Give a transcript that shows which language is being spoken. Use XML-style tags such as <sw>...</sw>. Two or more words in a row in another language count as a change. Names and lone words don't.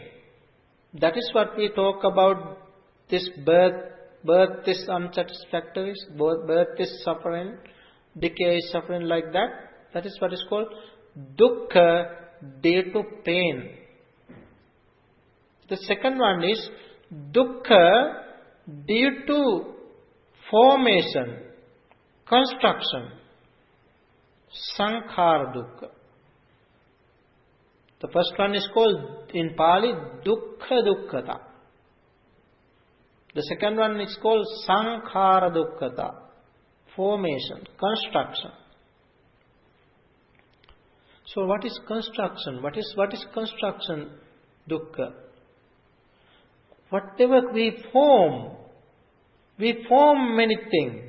<en>That is what we talk about. This birth is unsatisfactory, birth is suffering, decay is suffering, like that. That is what is called dukkha, due to pain. The second one is dukkha, due to formation, construction,</en> <pi>sankhara dukkha.</pi> <en>The first one is called in Pali</en> <pi>dukkha dukkhata.</pi> <en>The second one is called</en> <pi>sankhara dukkhata,</pi> <en>formation, construction. So what is construction? What is construction dukkha? Whatever we form many things.</en>